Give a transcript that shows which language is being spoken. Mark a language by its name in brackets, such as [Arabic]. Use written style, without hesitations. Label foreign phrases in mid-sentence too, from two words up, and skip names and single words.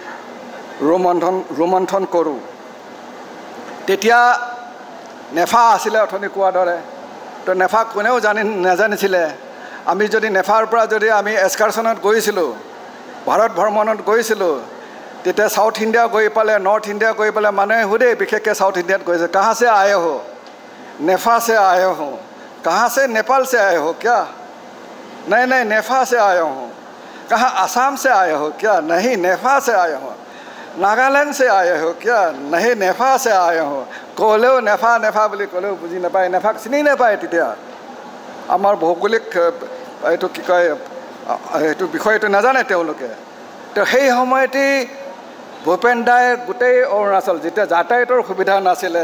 [Assamese] ৰোমন্থন কৰোঁ তেতিয়া নেফা আছিলে অথনি কোৱাৰ দৰে তো নেফা কোনেও নাজানিছিলে আমি যদি নেফাৰ পৰা যদি আমি এক্সকাৰ্ছনত গৈছিলোঁ ভাৰত ভ্ৰমণত গৈছিলোঁ তেতিয়া সাউথ ইণ্ডিয়া গৈ পালে নৰ্থ ইণ্ডিয়া গৈ পালে মানুহে সোধে বিশেষকৈ সাউথ ইণ্ডিয়াত গৈছে [Hindi] কাहाँ से आए हो नेफा से आए हो कहाँ से नेपाल से आए हो क्या नहीं नेफा से आया हूँ कहाँ असम से आए हो क्या नहीं नेफा से आया हो नागालैंड से आए हो क्या नहीं नेफा से आए हो [Assamese] ক'লেও নেফা বুলি ক'লেও বুজি নাপায় নেফাক চিনি নাপায় তেতিয়া আমাৰ ভৌগোলিক এইটো কি কয় এইটো বিষয়টো নাজানে তেওঁলোকে তো সেই সময়তেই ভূপেন দাই গোটেই অৰুণাচল যেতিয়া যাতায়াতৰ সুবিধা নাছিলে